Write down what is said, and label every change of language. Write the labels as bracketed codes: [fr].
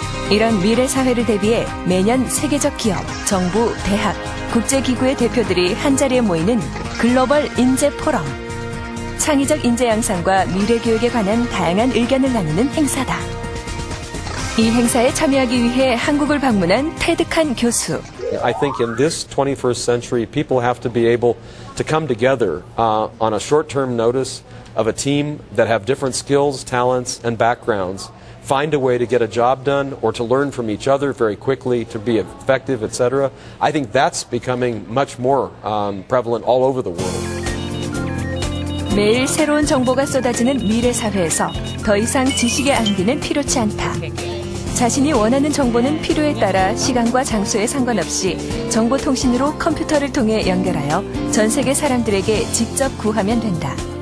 [ko] 이런 미래 사회를 대비해 매년 세계적 기업, 정부, 대학, 국제기구의 대표들이 한자리에 모이는 글로벌 인재 포럼. 창의적 인재 양성과 미래 교육에 관한 다양한 의견을 나누는 행사다. 이 행사에 참여하기 위해 한국을 방문한 테드칸 교수. [en] I think in this 21st century, people have to be able to come together on a short-term notice of a team that have different skills, talents, and backgrounds, find a way to get a job done or to learn from each other very quickly, to be effective, etc. I think that's becoming much more prevalent all over the world. [ko] 매일 새로운 정보가 쏟아지는 미래 사회에서 더 이상 지식의 암기는 필요치 않다. 자신이 원하는 정보는 필요에 따라 시간과 장소에 상관없이 정보통신으로 컴퓨터를 통해 연결하여 전 세계 사람들에게 직접 구하면 된다.